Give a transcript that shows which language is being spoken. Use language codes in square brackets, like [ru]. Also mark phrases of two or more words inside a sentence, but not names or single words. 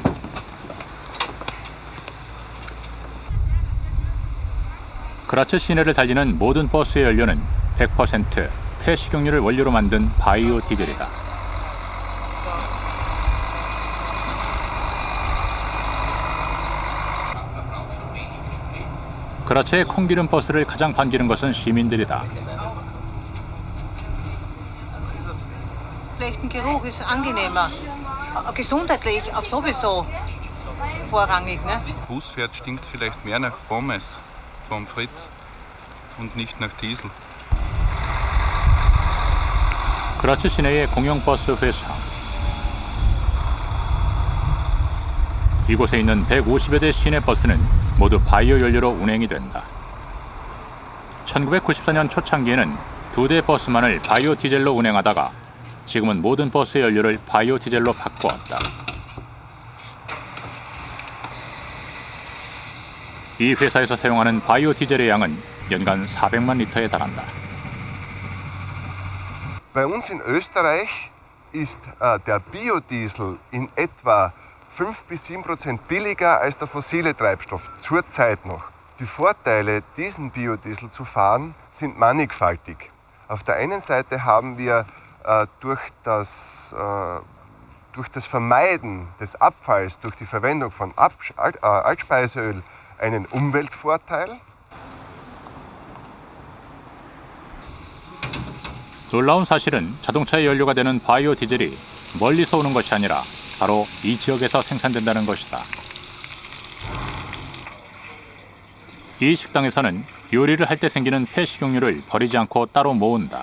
[ko] 그라츠 시내를 달리는 모든 버스의 연료는 100% 폐식용유를 원료로 만든 바이오 디젤이다. 그라츠의 콩기름 버스를 가장 반기는 것은 시민들이다. [de] Schlechten Geruch ist angenehmer. Gesundheitlich auch sowieso vorrangig, ne? Bus fährt, stinkt vielleicht mehr nach Pommes, Pommes frites und nicht nach Diesel. [ko] 그라츠 시내의 공영버스 회사. 이곳에 있는 150여 대 시내버스는 모두 바이오 연료로 운행이 된다. 1994년 초창기에는 2대 버스만을 바이오 디젤로 운행하다가 지금은 모든 버스의 연료를 바이오 디젤로 바꾸었다. 이 회사에서 사용하는 바이오 디젤의 양은 연간 400만 리터에 달한다. [de] Bei uns in Österreich ist der Biodiesel in etwa 5 bis 7% billiger als der fossile Treibstoff, zurzeit noch. Die Vorteile, diesen Biodiesel zu fahren, sind mannigfaltig. Auf der einen Seite haben wir durch das Vermeiden des Abfalls, durch die Verwendung von Altspeiseöl einen Umweltvorteil. [ko] 놀라운 사실은 자동차의 연료가 되는 바이오 디젤이 멀리서 오는 것이 아니라 바로 이 지역에서 생산된다는 것이다. 이 식당에서는 요리를 할 때 생기는 폐식용유를 버리지 않고 따로 모은다.